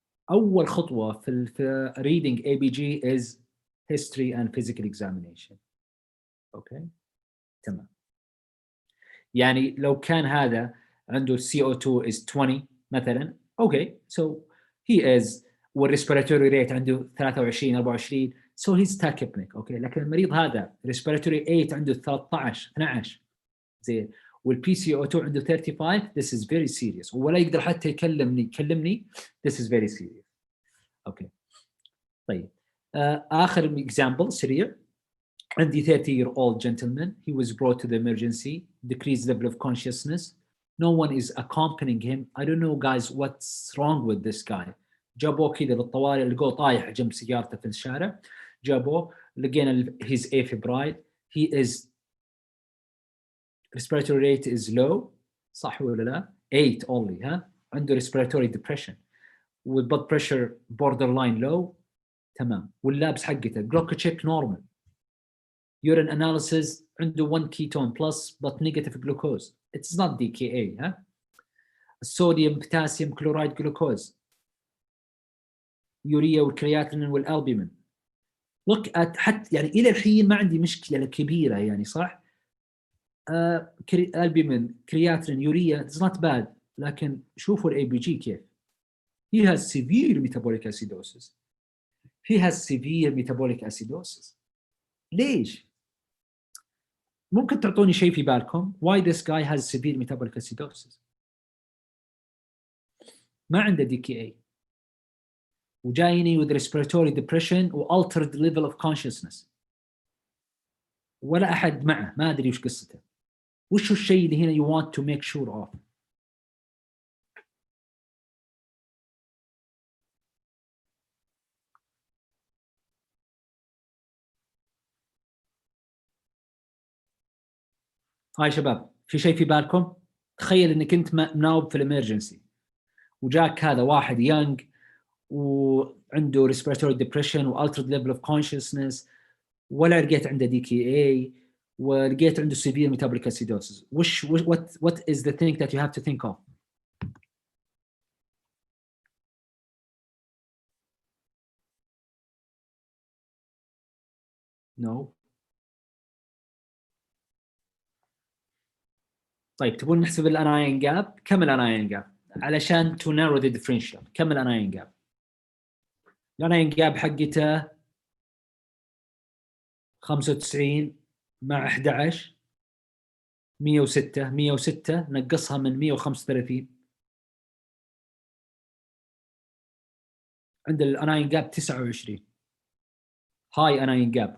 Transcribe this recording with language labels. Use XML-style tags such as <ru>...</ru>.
<ar>اول خطوه في</ar> <en>reading ABG is history and physical examination. Okay. تمام.</en> <ar>يعني لو كان هذا عنده</ar> <en>CO2 is 20 مثلا, okay, so he is والrespiratory rate عنده 23 24, so he's tachypneic.</en> <ar>okay, لكن المريض هذا respiratory 8 عنده 13 12 زين, والبي سي او 2 عنده 35,</ar> <en>this is very serious,</en> <ar>ولا يقدر حتى يكلمني, this is very serious.</ar> <en>okay.</en> <ar>طيب اخر example سريع. عندي</ar> <en>30-year-old gentleman, he was brought to the emergency, decreased level of consciousness, no one is accompanying him. I don't know guys what's wrong with this guy.</en> <ar>جابوه كذا للطوارئ, لقوه طايح جنب سيارته في الشارع, جابوه لقينا</ar> <en>he's afebrile, he is respiratory rate is low,</en> <ar>صح ولا لا؟</ar> <en>8 only, ها؟ عنده respiratory depression, with blood pressure borderline low,</en> <ar>تمام, واللابس حقته</ar> <en>glycocheck normal, urine analysis عنده 1 ketone plus but negative glucose, it's not DKA, ها؟ الصوديوم potassium chloride glucose,</en> <ar>يوريا والكرياتينين والالبومين.</ar> <en>look at</en> <ar>حتى يعني الى الحين ما عندي مشكله كبيره يعني, صح؟ البومين, كرياتين, يوريا,</ar> <en>it's not bad,</en> <ar>لكن شوفوا الاي بي جي كيف.</ar> <en>he has severe metabolic acidosis, he has severe metabolic acidosis.</en> <ar>ليش؟ ممكن تعطوني شيء في بالكم</ar> <en>why this guy has severe metabolic acidosis؟</en> <ar>ما عنده DKA وجايني</ar> <en>with respiratory depression و altered level of consciousness,</en> <ar>ولا أحد معه, ما أدري وش قصته. وش الشيء اللي هنا</ar> <en>you want to make sure of؟</en> <ar>هاي شباب, في شيء في بالكم؟ تخيل انك انت مناوب في الامرجنسي وجاك هذا واحد يانج وعنده</ar> <en>respiratory depression و altered level of consciousness,</en> <ar>ولا لقيت عنده DKA, ولقيت عنده</ar> <en>severe metabolic acidosis. what is the thing that you have to think of؟ No.</en> <ar>طيب تبون نحسب الاناين جاب؟ كم الاناين جاب علشان</ar> <en>to narrow the differential؟</en> <ar>كم الاناين جاب؟ الاناين جاب حقته 95 مع 11 106 نقصها من 135, عند الاناين جاب 29. هاي اناين جاب.</ar>